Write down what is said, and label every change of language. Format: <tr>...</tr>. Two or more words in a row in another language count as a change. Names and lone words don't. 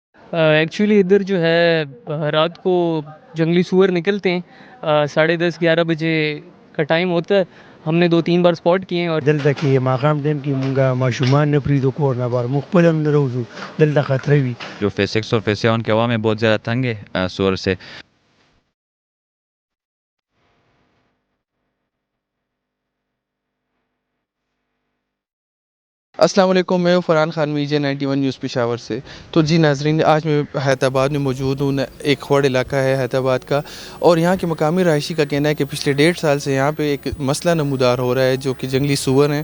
<ur>ایکچولی ادھر جو ہے رات کو جنگلی سور نکلتے ہیں 10:30-11 بجے کا ٹائم ہوتا ہے. ہم نے 2-3 بار اسپاٹ کیے ہیں اور</ur> <ps>دلته کې ماقام ټیم کې مونږه ماشومان نه پریدو کور نه بار مخبل هم نه روزو دلته خطر وي.</ps> <ur>جو فیز 6 اور فیز 7 کے عوام ہیں بہت زیادہ تنگ ہے سور سے. السلام علیکم، میں ہوں فرحان خان میجر 91 نیوز پشاور سے. تو جی ناظرین، آج میں حیدر آباد میں موجود ہوں. ایک کھوڑ علاقہ ہے حیدر آباد کا، اور یہاں کے مقامی رہائشی کا کہنا ہے کہ پچھلے 1.5 سال سے یہاں پہ ایک مسئلہ نمودار ہو رہا ہے جو کہ جنگلی سور ہیں.</ur>